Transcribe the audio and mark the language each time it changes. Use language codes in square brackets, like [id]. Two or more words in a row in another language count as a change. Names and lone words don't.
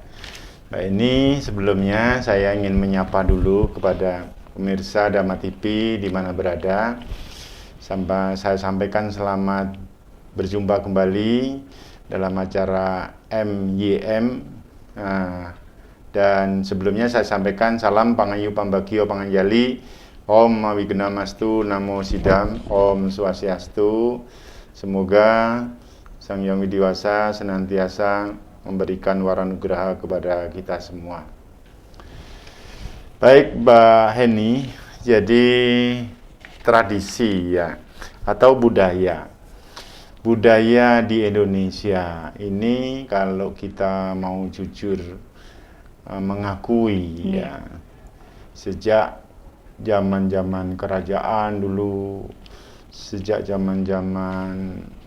[id] Mbak Heni, sebelumnya saya ingin menyapa dulu kepada pemirsa Dhamma TV di mana berada. Saya sampaikan selamat berjumpa kembali dalam acara MYM. Dan sebelumnya saya sampaikan salam [jv] Pangayu Pambagio Panganjali, [sa] Om Mawignamastu, Namo Sidam, Om Swastiastu. [id] Semoga Sang Hyang Widiwasa senantiasa memberikan waranugraha kepada kita semua. Baik Mbak Heni, jadi tradisi ya atau budaya. Budaya di Indonesia ini kalau kita mau jujur mengakui ya, sejak zaman-zaman kerajaan dulu, sejak zaman-zaman